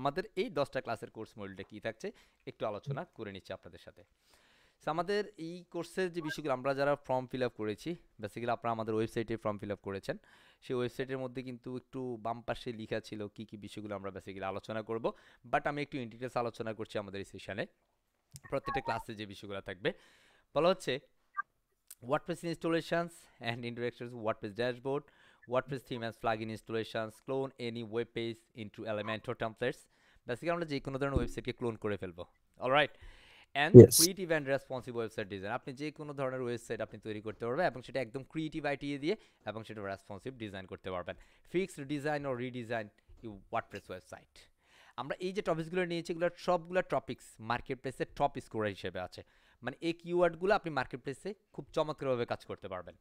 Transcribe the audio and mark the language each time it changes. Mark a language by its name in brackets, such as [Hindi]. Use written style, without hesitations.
[Bangla] আমাদের এই 10টা ক্লাসের কোর্স মডিউলটা কি থাকছে একটু আলোচনা করে নিচ্ছি আপনাদের সাথে। সো আমাদের এই কোর্সের যে বিষয়গুলো আমরা যারা ফর্ম ফিল আপ করেছি, বেসিক্যালি আপনারা আমাদের ওয়েবসাইটে ফর্ম ফিল আপ করেছেন, সেই ওয়েবসাইটের মধ্যে কিন্তু একটু বাম পাশে লেখা ছিল কি কি বিষয়গুলো আমরা বেসিক্যালি আলোচনা করব, বাট আমি একটু ইন ডিটেলস আলোচনা করছি আমাদের এই সেশনে। প্রত্যেকটা ক্লাসে যে বিষয়গুলো থাকবে বলা হচ্ছে [English] WordPress installations and interactions, WordPress dashboard, WordPress theme and plugin installations, clone any web page into Elementor templates. [Bangla] Basically আমরা যে কোনো ধরনের ওয়েবসাইটকে ক্লোন করে ফেলবো। Alright, and yes. [English] Creative and responsive website design. [Bangla] আপনি যে কোনো ধরনের ওয়েবসাইট আপনি তৈরি করতে পারবেন এবং সেটা একদম ক্রিয়েটিভ আইডিয়া দিয়ে এবং সেটা রেসপন্সিভ ডিজাইন করতে পারবেন। [English] Fixed design ও redesign you WordPress website. [Bangla] আমরা এই যে টপিকসগুলো নিয়েছি এগুলো সবগুলো টপিকস মার্কেট প্লেসে টপ স্কোর হিসেবে আছে, মানে এই কিওয়ার্ডগুলো আপনি মার্কেট প্লেসে খুব চমৎকারভাবে কাজ করতে পারবেন।